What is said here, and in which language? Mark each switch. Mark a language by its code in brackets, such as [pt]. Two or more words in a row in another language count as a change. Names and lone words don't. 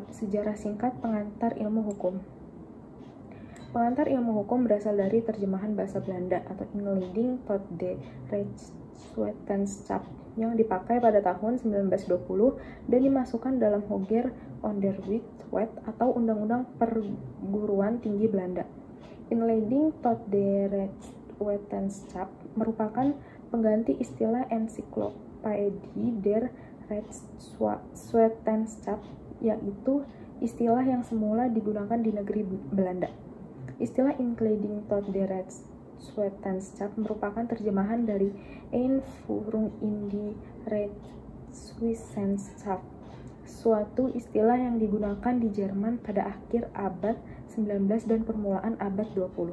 [id] Sejarah singkat pengantar ilmu hukum. Pengantar ilmu hukum berasal dari terjemahan bahasa Belanda atau Inleiding tot de Rechtswetenschap yang dipakai pada tahun 1920 dan dimasukkan dalam Hoger Onderwijswet atau Undang-Undang Perguruan Tinggi Belanda. Inleiding tot de Rechtswetenschap merupakan pengganti istilah Encyclopedie der Rechtswetenschap, yaitu istilah yang semula digunakan di negeri Belanda. Istilah Inleiding tot de Rechtswetenschap merupakan terjemahan dari Einführung in die Rechtswissenschaft, suatu istilah yang digunakan di Jerman pada akhir abad 19 dan permulaan abad 20.